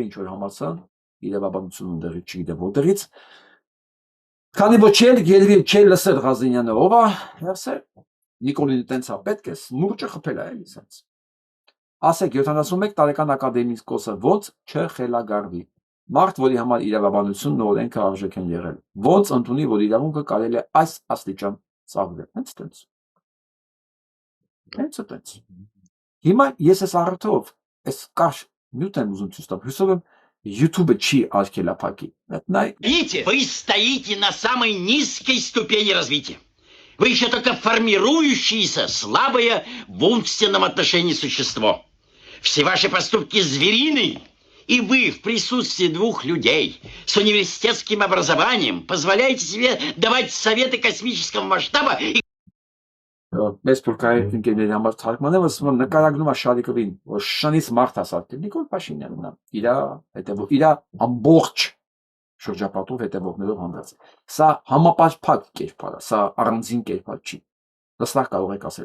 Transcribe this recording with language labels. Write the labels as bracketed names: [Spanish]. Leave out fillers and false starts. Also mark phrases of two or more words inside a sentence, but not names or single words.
[Armenian] ինչ որ համալսարան իրավաբանություն ունդեղի չգիտեմ որտեղից, քանի որ չի լսել Ղազենյանը ով է, հերսել Նիկոլին տենց է պետք է մուրճը խփել է էլի սենց։ Ասեք 71 տարեկան ակադեմիկոսը ոնց չխելագարվի։ Մարդ, որի համար իրավաբանությունն ու օրենքը արժեք են եղել, ոնց ընդունի, որ իրավունքը կարելի է այս աստիճան ծավալել։ Հենց տենց։ Հենց տենց։ Հիմա ես այս առթով, այս կարճ նյութ եմ ուզում ցույց տամ, հուսով եմ YouTube չի արգելափակի։ [Russian] Видите, вы стоите на самой низкой ступени развития. Вы еще только формирующееся, слабое в умственном отношении существо. Все ваши поступки звериные, и вы в присутствии двух людей с университетским образованием позволяете себе давать советы космического масштаба и... [Armenian] Մեծ փորկայի ընկերների համար թարգմանեմ, ասում եմ նկարագրում է Շարիկովին, որ շնից մարդ ասացել Նիկոլ Փաշինյանն է, իր ամբողջ շրջապատով հետևողներով հանդերձ։ Սա համապարփակ կերպար է, սա առանձին կերպար չի։ Հստակ կարող եք ասել,